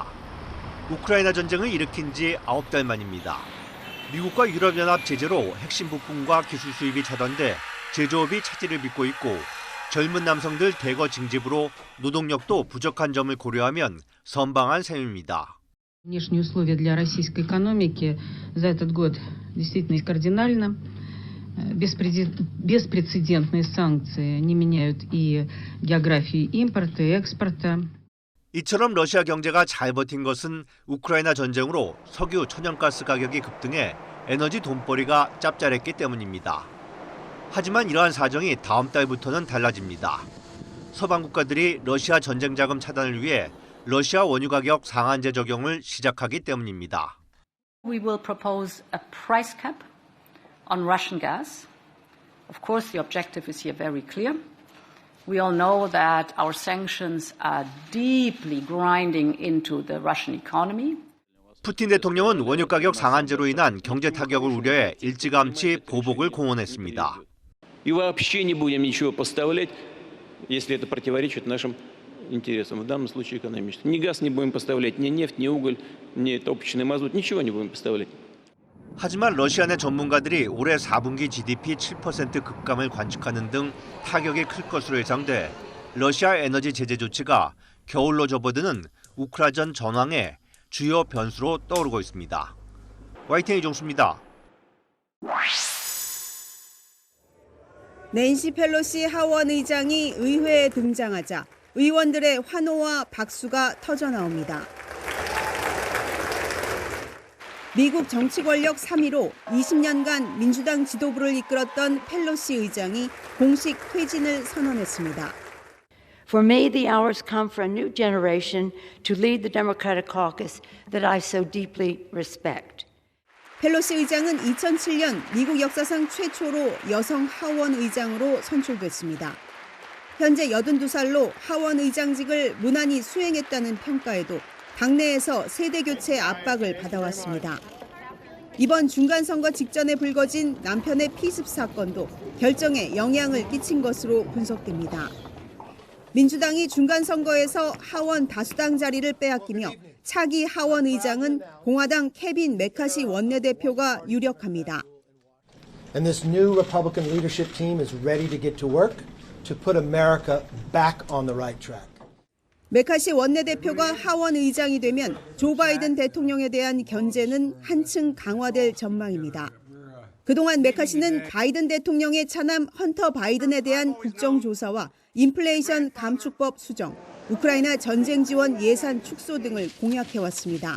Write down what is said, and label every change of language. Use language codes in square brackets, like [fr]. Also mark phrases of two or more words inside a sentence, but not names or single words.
[ko] 우크라이나 전쟁을 일으킨 지 9달 만입니다. 미국과 유럽연합 제재로 핵심 부품과 기술 수입이 차단돼 제조업이 차질을 빚고 있고 젊은 남성들 대거 징집으로 노동력도 부족한 점을 고려하면 선방한 셈입니다. [ru] Внешние условия для российской экономики за этот год действительно кардинально. Беспрецедентные санкции не меняют и географии импорта и экспорта. [ko] 이처럼 러시아 경제가 잘 버틴 것은 우크라이나 전쟁으로 석유, 천연가스 가격이 급등해 에너지 돈벌이가 짭짤했기 때문입니다. 하지만 이러한 사정이 다음 달부터는 달라집니다. 서방 국가들이 러시아 전쟁 자금 차단을 위해 러시아 원유 가격 상한제 적용을 시작하기 때문입니다. [en] We will propose a price cap on Russian gas. Of course, the objective is here very clear. We all know that our sanctions are deeply grinding into the Russian economy. [ko] 푸틴 대통령은 원유 가격 상한제로 인한 경제 타격을 우려해 일찌감치 보복을 공언했습니다. [ru] И вообще не будем ничего поставлять, если это противоречит нашим интересам, в данном случае экономическим. Ни газ не будем поставлять, ни нефть, ни уголь, ни топочный мазут, ничего не будем поставлять. [ko] 하지만 러시아 내 전문가들이 올해 4분기 GDP 7% 급감을 관측하는 등 타격이 클 것으로 예상돼 러시아 에너지 제재 조치가 겨울로 접어드는 우크라이나 전황의 주요 변수로 떠오르고 있습니다. YTN 이종수입니다. 낸시 펠로시 하원 의장이 의회에 등장하자 의원들의 환호와 박수가 터져나옵니다. 미국 정치 권력 3위로 20년간 민주당 지도부를 이끌었던 펠로시 의장이 공식 퇴진을 선언했습니다. [en] For me, the hours come for a new generation to lead the Democratic caucus that I so deeply respect. [ko] 펠로시 의장은 2007년 미국 역사상 최초로 여성 하원 의장으로 선출됐습니다. 현재 82살로 하원 의장직을 무난히 수행했다는 평가에도 당내에서 세대 교체 압박을 받아왔습니다. 이번 중간선거 직전에 불거진 남편의 피습 사건도 결정에 영향을 끼친 것으로 분석됩니다. 민주당이 중간선거에서 하원 다수당 자리를 빼앗기며 차기 하원 의장은 공화당 케빈 메카시 원내대표가 유력합니다. [en] And this new Republican leadership team is ready to get to work to put America back on the right track. [ko] 메카시 원내대표가 하원 의장이 되면 조 바이든 대통령에 대한 견제는 한층 강화될 전망입니다. 그동안 메카시는 바이든 대통령의 차남 헌터 바이든에 대한 국정조사와 인플레이션 감축법 수정, 우크라이나 전쟁 지원 예산 축소 등을 공약해왔습니다.